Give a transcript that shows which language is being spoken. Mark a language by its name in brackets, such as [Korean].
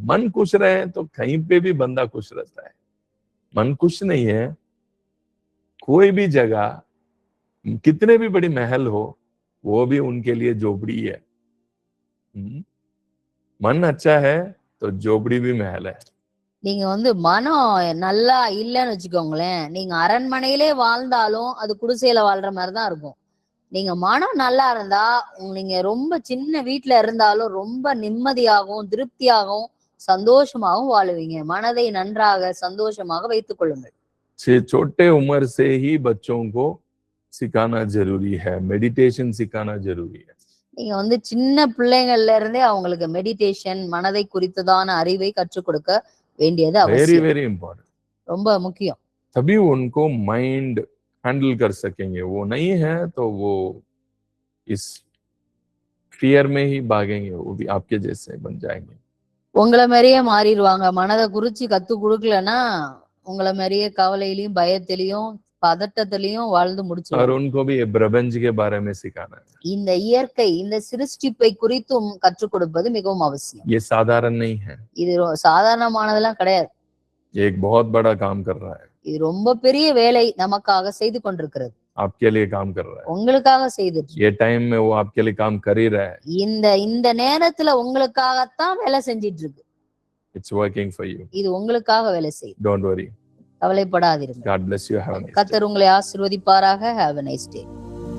[Hindi] मन खुश रहे तो कहीं पे भी बंदा खुश रहता है। मन खुश नहीं है, कोई भी जगह कितने भी बड़ी महल हो वो भी उनके लिए झोपड़ी है। मन अच्छा है तो झोपड़ी भी महल है। [Tamil] நீங்க வந்து மனம் நல்லா இல்லைன்னு வச்சுக்கோங்களேன், நீங்க அரண்மனையிலே வாழ்ந்தாலும் அது குடிசையில வாழ்ற மாதிரிதான் இருக்கும். நீங்க மனம் நல்லா இருந்தா நீங்க ரொம்ப சின்ன வீட்டுல இருந்தாலும் ரொம்ப நிம்மதியாகவும் திருப்தியாகவும் சந்தோஷமாகவும் வாழுவீங்க. மனதை நன்றாக சந்தோஷமாக வைத்துக் கொள்ளுங்கள். [Hindi] छोटे उम्र से ही बच्चों को सिखाना जरूरी है, मेडिटेशन सिखाना जरूरी है। [Tamil] நீங்க வந்து சின்ன பிள்ளைங்கள்ல இருந்தே அவங்களுக்கு மெடிடேஷன், மனதை குறித்ததான அறிவை கற்றுக் கொடுக்க வேண்டியது [English] very [Tamil] அவசியம். [English] Very important. [Tamil] ரொம்ப முக்கியம். [Hindi] तभी उनको माइंड हैंडल कर सकेंगे। वो नहीं है तो वो इस फियर में ही भागेंगे, वो भी आपके जैसे बन जाएंगे। [Tamil] உங்களை மாதிரியே மாறிடுவாங்க. மனதை குறிச்சு கத்து கொடுக்கலன்னா உங்களை மாதிரியே கவலையிலயும் பயத்திலையும் பதட்டத்திலையும் வாழ்ந்து [Hindi] और [Tamil] முடிச்சிருவாங்க. [Hindi] उनको भी ये प्रपंच के बारे में सिखाना है। [Tamil] இந்த இயற்கை, இந்த சிருஷ்டிப்பை குறித்தும் கற்றுக் கொடுப்பது மிகவும் அவசியம். [Hindi] ये साधारण नहीं है, [Tamil] இது சாதாரணமானதெல்லாம் கிடையாது. [Hindi] ये एक बहुत बड़ा काम कर रहा है। [Tamil] இது ரொம்ப பெரிய வேலை நமக்காக செய்து கொண்டிருக்கிறது. [Hindi] आपके लिए काम कर रहा है। [Tamil] உங்களுக்காக செய்துட்டு [Hindi] ये टाइम में वो आपके लिए काम कर ही रहा है। [Tamil] இந்த நேரத்துல உங்களுக்காகத்தான் வேலை செஞ்சிட்டு இருக்கு. [English] It's working for you. [Tamil] இது உங்களுக்காக வேலை செய்யுது. [English] Don't worry. [Tamil] கவலைப்படாதீர்கள். [English] God bless you. Have a nice day. [Tamil] கர்த்தர் உங்களை ஆசீர்வதிப்பாராக. [English] Have a nice day.